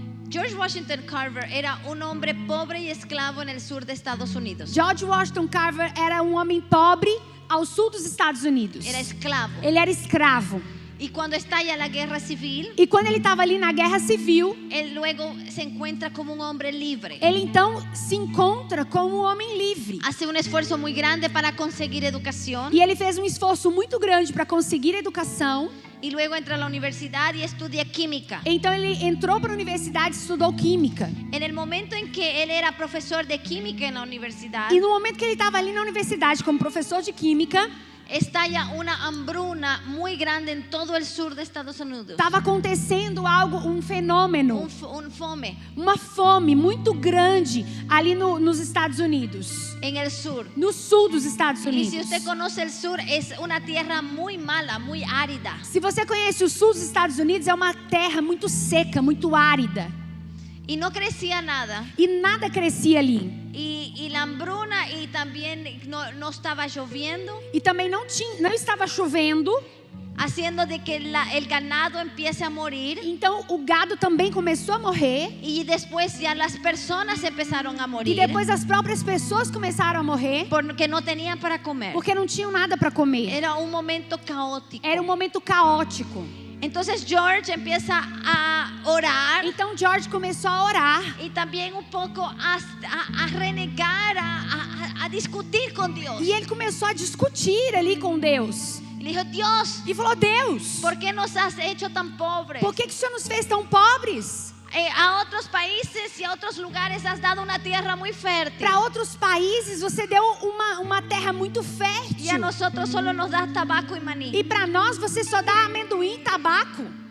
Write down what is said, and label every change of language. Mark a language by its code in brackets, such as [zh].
[es] George Washington Carver era un hombre pobre y esclavo en el sur de Estados Unidos. [pt] George Washington Carver era um homem pobre ao sul dos Estados Unidos. [es] Era esclavo. [pt] Ele era escravo. [es] Y cuando estalla la guerra civil, [pt] E quando ele estava ali na guerra civil, [es] él luego se encuentra como un hombre libre. [pt] ele então se encontra como um homem livre. [es] Hace un esfuerzo muy grande para conseguir educación. [pt] E ele fez um esforço muito grande para conseguir educação. [es] Y luego entra a la universidad y estudia química. [pt] Então ele entrou para a universidade e estudou química. [es] En el momento en que él era profesor de química en la universidad, [pt] E no momento que ele estava ali na universidade como professor de química, [es] estalla una hambruna muy grande en todo el sur de Estados Unidos. [pt] estava acontecendo algo, um fenômeno, Un fome uma fome muito grande ali nos Estados Unidos, [es] en el sur. [pt] no sul dos Estados [es] Y [pt] Unidos. [es] si usted conoce el sur, es una tierra muy mala, muy árida. [pt] Se você conhece o sul dos Estados Unidos, é uma terra muito seca, muito árida. [es] Y no crecía nada. [pt] E nada crescia ali. [es] Y la hambruna y también no estaba lloviendo, [pt] E também não estava chovendo. [es] haciendo de que el ganado empiece a morir. [pt] Então o gado também começou a morrer. [es] Y después ya las personas empezaron a [pt] E [es] morir [pt] depois as próprias pessoas começaram a morrer. [es] porque no tenían para comer. [pt] Porque não tinham nada para comer. [es] Era un momento caótico. [pt] Era um momento caótico. [es] Entonces George empieza a orar [pt] Então George começou a orar. [es] y también un poco a renegar, a discutir con Dios. [pt] E ele começou a discutir ali com Deus. [es] Y le dijo: Dios, [pt] E falou: Deus, [es] ¿por qué nos has hecho tan pobres? [pt] por que o Senhor nos fez tão pobres? [es] A otros países y a otros lugares has dado una tierra muy fértil. [pt] Para outros países você deu uma terra muito fértil. [es] Y a nosotros solo nos das tabaco y maní. [pt] E para nós você só dá amendoim e tabaco.